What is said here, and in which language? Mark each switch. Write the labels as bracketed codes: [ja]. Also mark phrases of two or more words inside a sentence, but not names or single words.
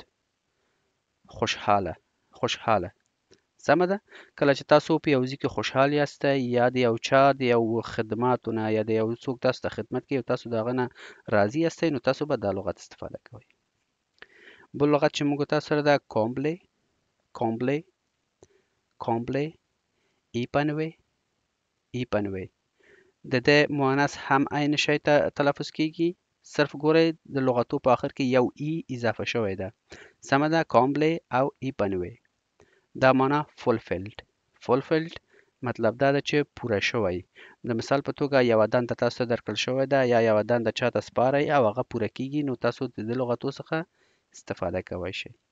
[ps] خوشحاله خوشحاله. سمه ده؟ کله چې تاسو په یو ځای کې خوشحال یاستئ یا د یو چا د یو خدماتونه یا د یو څوک تاسو ته خدمت کوي او تاسو د هغه نه راضي یاستئ نو تاسو به دا لغت استفاده کوئ. بل لغت چې موږ تاسو سره ده [fr] combler combler combler épanouir épanouir. [ps] د دې مؤنث هم عین شی ته تلفظ کیږي، صرف ګورئ د لغتو په آخر کې یو ای اضافه شوی ده. سمه ده؟ combler او épanouir. دا معنا [en] fulfilled fulfilled [ps] مطلب دا ده چې پوره شوی. د مثال په توګه یوه دنده تاسو ته درکړل شوې ده یا یوه دنده چاته سپارئ او هغه پوره کیږي نو تاسو د دې لغتو څخه استفاده کولی شئ.